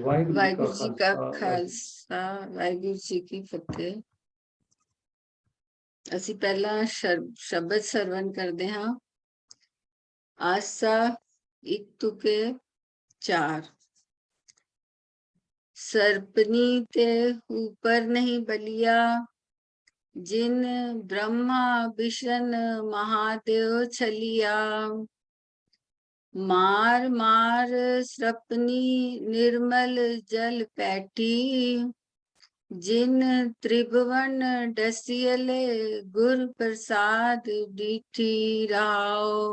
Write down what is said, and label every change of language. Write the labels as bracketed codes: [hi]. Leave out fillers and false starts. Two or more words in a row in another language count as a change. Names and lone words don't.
[pa] ਵਾਹਿਗੁਰੂ ਜੀ ਕਾ ਖਾਲਸਾ, ਵਾਹਿਗੁਰੂ ਜੀ ਕੀ ਫਤਿਹ। ਅਸੀਂ ਪਹਿਲਾਂ ਸ਼ਬਦ ਸਰਵਣ ਕਰਦੇ ਹਾਂ। ਆਸਾ ਇੱਕ ਤੁਕੇ ਚਾਰ। ਸਰਪਨੀ ਤੇ ਊਪਰ ਨਹੀਂ ਬਲਿਆ ਜਿਨ ਬ੍ਰਹਮਾ ਵਿਸ਼ਣ ਮਹਾਦੇਵ ਛਲਿਆ। ਮਾਰ ਮਾਰ ਸਰਪਨੀ ਨਿਰਮਲ ਜਲ ਪੈਠੀ ਜਿਨ ਤ੍ਰਿਭਵਣ ਡਸੀਅਲੇ ਗੁਰ ਪ੍ਰਸਾਦ ਡੀਠੀ ਰਾਵ।